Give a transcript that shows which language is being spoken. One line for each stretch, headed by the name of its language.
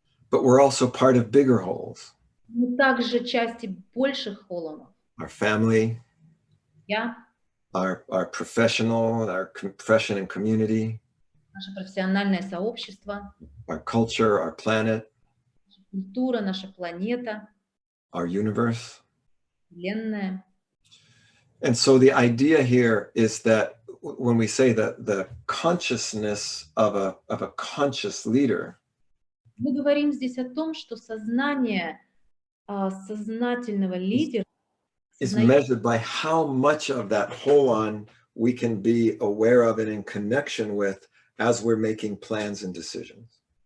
English: But we're also part of bigger wholes.
Russian: Мы также части больших холлонов.
English: Our family,
Russian: Я,
English: our professional, our profession and community,
Russian: наше профессиональное сообщество,
English: our culture, our planet,
Russian: наша культура, наша планета,
English: our universe.
Russian: Вселенная.
English: And so the idea here is that when we say that the consciousness of a conscious leader
Russian: Мы говорим здесь о том, что сознание сознательного лидера
English: is measured by how much of that holon we can be aware of and in connection with as we're making plans and decisions.